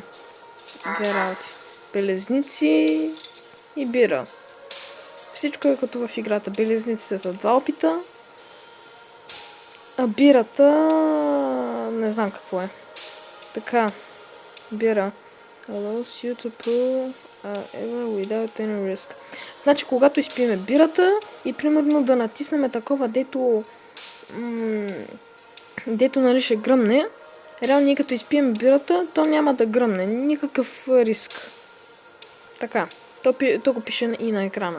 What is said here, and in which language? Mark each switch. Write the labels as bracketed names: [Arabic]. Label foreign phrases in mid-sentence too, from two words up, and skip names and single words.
[Bulgarian] 2 работи. Белезници и бира. Всичко е като в играта. Белезниците са 2 опита. А бирата... не знам какво е. Така. Бира. [English] Allows you to pull ever without any risk. [Bulgarian] Значи, когато изпиеме бирата и примерно да натиснем такова, дето нали ще гръмне, реално ние като изпием бирата, то няма да гръмне. Никакъв риск. Така. То го пише и на екрана.